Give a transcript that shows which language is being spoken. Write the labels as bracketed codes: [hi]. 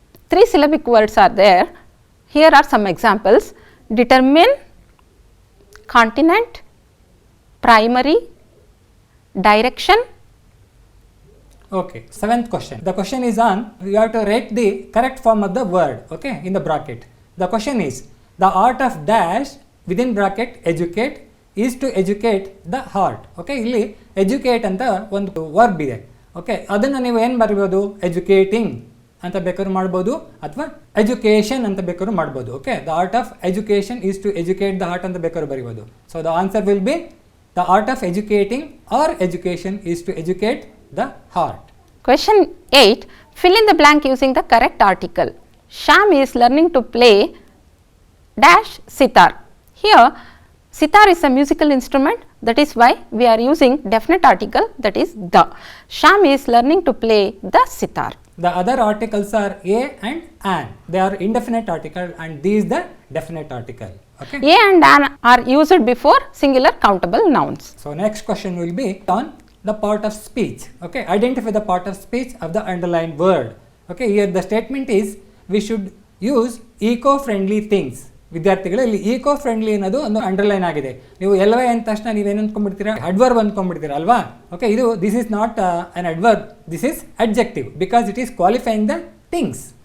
[en] 3 syllabic words are there. Here are some examples: determine, continent, primary, direction. Okay, 7th question. The question is on, you have to write the correct form of the word. Okay, in the bracket. The question is, the art of dash within bracket educate is to educate the heart. [kn] Okay, ಇಲ್ಲಿ educate ಅಂತ ಒಂದು verb ಇದೆ. Okay, ಅದನ್ನು ನೀವು ಏನು ಬರೀಬೋದು? [en] educating [kn] ಅಂತ ಬೇಕಾದ್ರೂ ಮಾಡ್ಬೋದು ಅಥವಾ [en] education [kn] ಅಂತ ಬೇಕಾದ್ರೂ ಮಾಡ್ಬೋದು. [en] okay, the art of education is to educate the heart [kn] ಅಂತ ಬೇಕಾದ್ರೂ ಬರೀಬೋದು. [en] So the answer will be The art of educating or education is to educate the heart. Question 8. Fill in the blank using the correct article. Sham is learning to play dash sitar. Here sitar is a musical instrument, that is why we are using definite article, that is the. Sham is learning to play the sitar. The other articles are a and an. They are indefinite article and these the definite article. Okay. A and an are used before singular countable nouns. So next question will be on the part of speech. Okay, identify the part of speech of the underlined word. Okay, here the statement is we should use eco-friendly things. [kn] ವಿದ್ಯಾರ್ಥಿಗಳು ಇಲ್ಲಿ eco friendly ಅನ್ನೋದು ಒಂದು underline ಆಗಿದೆ. ನೀವು ಎಲ್ವೈ ಅಂದ ತಕ್ಷಣ ನೀವೇನು ಅಂದ್ಕೊಂಡ್ಬಿಡ್ತೀರಾ, adverb ಅಂದ್ಕೊಂಡ್ಬಿಡ್ತೀರಾ ಅಲ್ವಾ. [en] okay, [kn] ಇದು [en] This is not an adverb, this is adjective because it is qualifying the things.